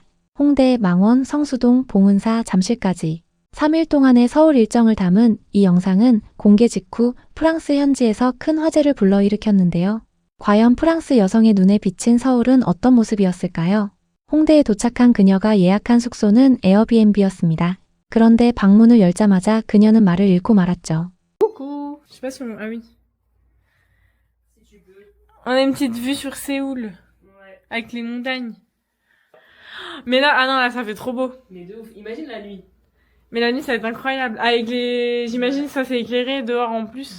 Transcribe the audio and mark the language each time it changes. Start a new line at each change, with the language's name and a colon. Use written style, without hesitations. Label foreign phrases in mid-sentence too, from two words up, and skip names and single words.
Korean: 홍대, 망원, 성수동, 봉은사, 잠실까지 3일 동안의 서울 일정을 담은 이 영상은 공개 직후 프랑스 현지에서 큰 화제를 불러일으켰는데요. 과연 프랑스 여성의 눈에 비친 서울은 어떤 모습이었을까요? 홍대에 도착한 그녀가 예약한 숙소는 에어비앤비였습니다. 그런데 방문을 열자마자 그녀는 말을 잃고 말았죠.
French: Coucou. Je sais pas si on... Ah oui. On a une petite vue sur Séoul. Ouais. Avec les montagnes. Mais là, ah non, là, ça fait trop beau. Mais de ouf. Imagine la nuit. Mais la nuit, ça va être incroyable. Avec les... J'imagine ça c'est éclairé dehors en plus.